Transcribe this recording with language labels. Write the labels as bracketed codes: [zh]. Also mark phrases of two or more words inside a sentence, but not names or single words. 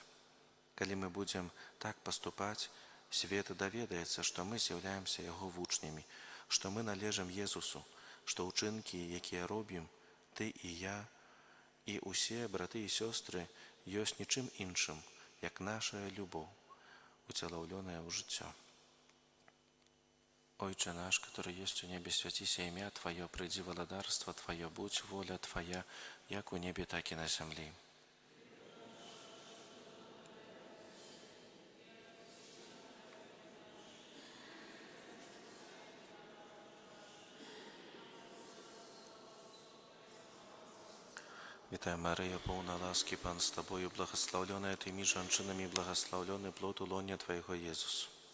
[be] Калі мы будзем так паступаць, свет даведаецца, што мы з'яўляемся яго вучнямі, што мы належым Езусу, што ўчынкі, якія робім, ты і я, і ўсе браты і сёстры, ёсць нічым іншым, як наша любоў, уцелаўлёная ў жыццё. [uk] Ойче наш, [ru] который есть [uk] у небе, святися імя Твое, прийди владарство Твое, будь воля Твоя, як у небе, так и на землі. Вітая Мария, полна ласки, Пан с Тобою, [ru] благословленная Ты между женщинами, благословленный плод лоня Твоего, Иисус.